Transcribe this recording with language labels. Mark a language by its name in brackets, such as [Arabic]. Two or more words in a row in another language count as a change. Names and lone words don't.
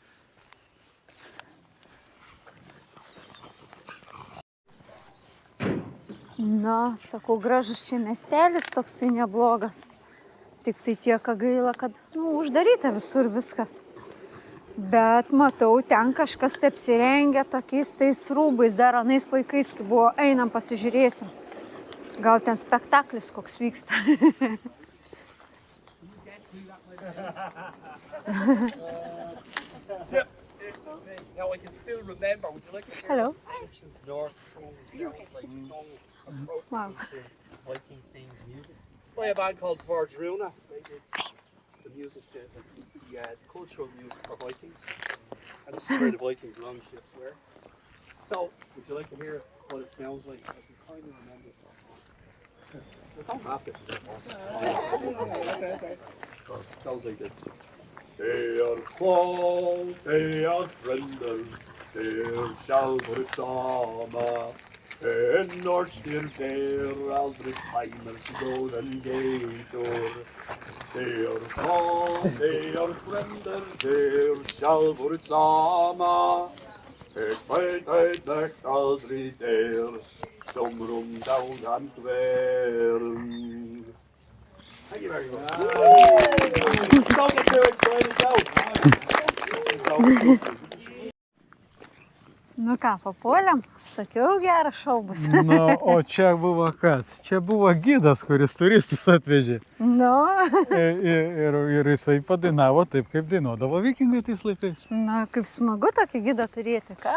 [Lithuanian] Na, sakau, gražus čia miestelis toksai neblogas. Tik tai tiek gaila, kad uždaryta visur viskas. Bet matau, ten kažkas taip apsirengia tokiais tais rūbais, dar anais laikais, kai buvo, einam pasižiūrėsim. Gal ten spektaklis koks vyksta. [English] Yep. Now I can still remember. Would you like to hear Hello. Norse songs, Wow. Viking themed music? By a band called Vardruna. They did the music, the cultural music for Vikings. And this is where the Vikings longships were. So, would you like to hear what it sounds like? I can kind of remember it. I don't have to. Okay. So, it sounds like this. Kval, frender, sjálfur sama. Norskir aldrei fænar til góðan geitur. Kval, frender, sjálfur sama. Veit aldrei som dagan dvern. Thank you very much. Don't get too excited, go. [Lithuanian] Nu ką, papuolėm? Sakiau, geras šou bus. O čia buvo kas? Čia buvo gidas, kuris turistus atvežė. Ir jisai padainavo taip, kaip dainuodavo vikingai tais laikais. Na, kaip smagu tokį gidą turėti, ką?